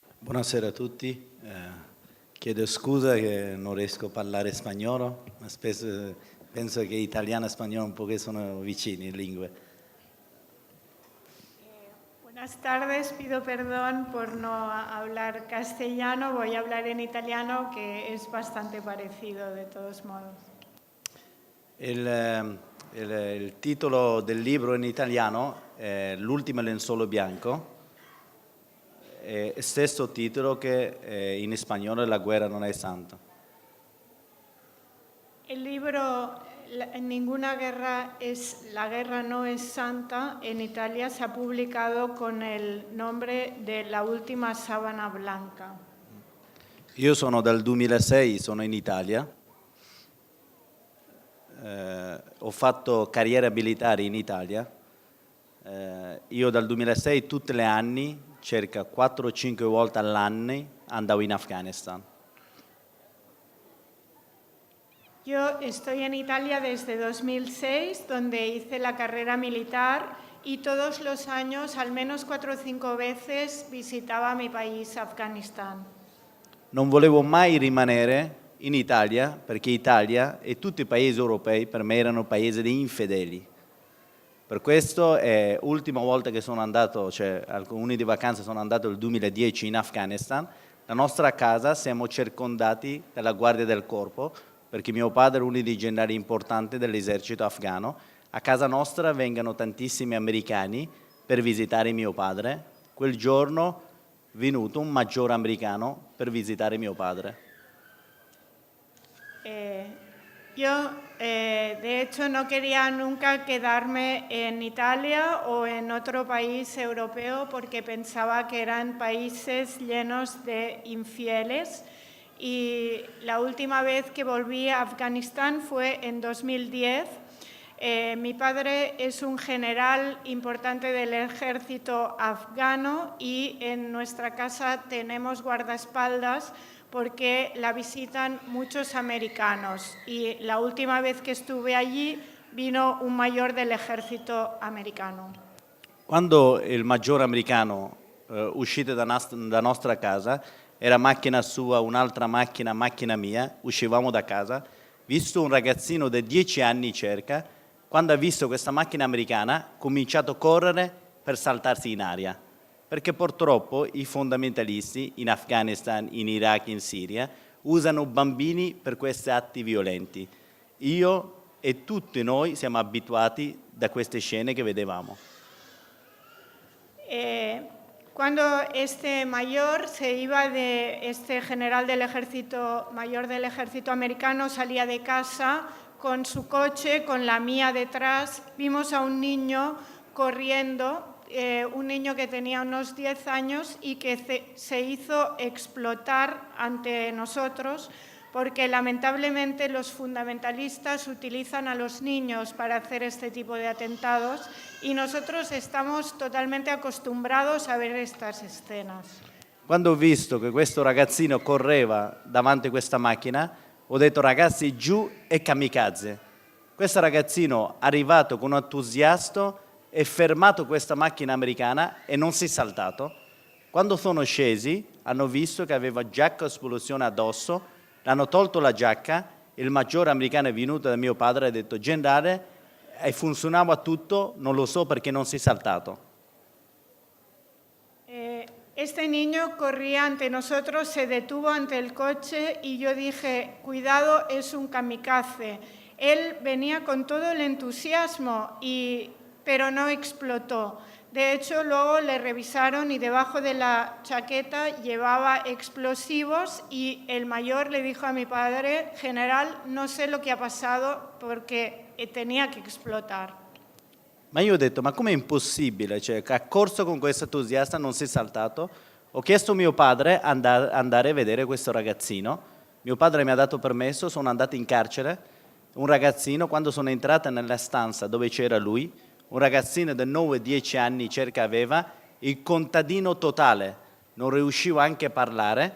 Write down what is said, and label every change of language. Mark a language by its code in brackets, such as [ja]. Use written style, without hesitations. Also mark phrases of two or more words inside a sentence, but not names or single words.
[it] Buonasera a tutti. Chiedo scusa che non riesco a parlare spagnolo, ma spesso penso che italiano e spagnolo un po' che sono vicini lingue. [es] Buenas tardes, pido perdón por no hablar castellano, voy a hablar en italiano que es bastante parecido de todos modos. Il titolo del libro in italiano è L'ultimo lenzuolo bianco, è stesso titolo che in spagnolo La guerra non è santa. El libro Ninguna guerra la guerra no es santa en Italia se ha publicado con el nombre de La última sábana blanca. [it] Io sono dal 2006, sono in Italia, ho fatto carriera militare in Italia, io dal 2006 tutti gli anni, circa 4 o 5 volte all'anno, andavo in Afghanistan. [es] Yo estoy en Italia desde 2006, donde hice la carrera militar y todos los años, al menos 4 o 5 veces, visitaba mi país, Afganistán. [it] Non volevo mai rimanere in Italia, perché Italia e tutti i paesi europei per me erano paesi di infedeli. Per questo è l'ultima volta che sono andato, cioè alcuni di vacanza sono andato nel 2010 in Afghanistan, la nostra casa siamo circondati dalla guardia del corpo, perché mio padre è uno dei generali importanti dell'esercito afghano. A casa nostra vengono tantissimi americani per visitare mio padre. Quel giorno è venuto un maggiore americano per visitare mio padre. [es] De hecho, no quería nunca quedarme en Italia o en otro país europeo porque pensaba que eran países llenos de infieles. Y la última vez que volví a Afganistán fue en 2010. Mi padre es un general importante del ejército afgano y en nuestra casa tenemos guardaespaldas porque la visitan muchos americanos. Y la última vez que estuve allí vino un mayor del ejército americano. [it] Quando il maggiore americano uscite da nostra casa, era macchina sua, un'altra macchina mia, uscivamo da casa, visto un ragazzino di 10 anni circa, quando ha visto questa macchina americana, ha cominciato a correre per saltarsi in aria, perché purtroppo i fondamentalisti in Afghanistan, in Iraq, in Siria, usano bambini per questi atti violenti. Io e tutti noi siamo abituati da queste scene che vedevamo. [es] Cuando este mayor se iba este general del ejército, mayor del ejército americano, salía de casa con su coche, con la mía detrás, vimos a un niño corriendo, un niño que tenía unos 10 años y que se hizo explotar ante nosotros porque lamentablemente los fundamentalistas utilizan a los niños para hacer este tipo de atentados y nosotros estamos totalmente acostumbrados a ver estas escenas. [it] Quando ho visto che questo ragazzino correva davanti a questa macchina, ho detto ragazzi giù e kamikaze. Questo ragazzino è arrivato con entusiasmo e fermato questa macchina americana e non si è saltato. Quando sono scesi hanno visto che aveva giacca esplosione addosso, l'hanno tolto la giacca, il maggiore americano è venuto da mio padre e ha detto generale, funzionava tutto, non lo so perché non si è saltato. [es] Este niño corría ante nosotros, se detuvo ante el coche y yo dije, cuidado, es un kamikaze. Él venía con todo el entusiasmo, pero no explotó. De hecho, luego le revisaron y debajo de la chaqueta llevaba explosivos y el mayor le dijo a mi padre, general, no sé lo que ha pasado porque tenía que explotar. [it] Ma io ho detto, ma com'è impossibile? Cioè, ha corso con questo entusiasta, non si è saltato. Ho chiesto a mio padre andare a vedere questo ragazzino. Mio padre mi ha dato permesso, sono andato in carcere. Un ragazzino, quando sono entrata nella stanza dove c'era lui, un ragazzino di 9-10 anni circa aveva, il contadino totale, non riusciva anche a parlare.